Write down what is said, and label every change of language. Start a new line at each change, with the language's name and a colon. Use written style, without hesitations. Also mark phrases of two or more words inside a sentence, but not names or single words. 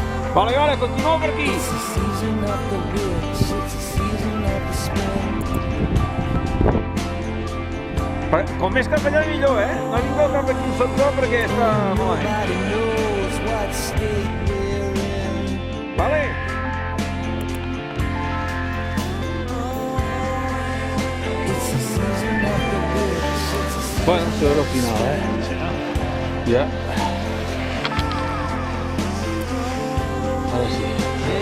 Catalan: Vale, vale, continuo per aquí.
English: It's the season of the witch, it's the season of the spring.
Catalan: Com més cap allà millor, No vingueu cap aquí sóc jo perquè està malament.
English: Nobody knows what state we're in.
Catalan: Vale?
English: It's the season of the witch, it's the season.
Catalan: Bueno, això era el final, Ja. Ara sí.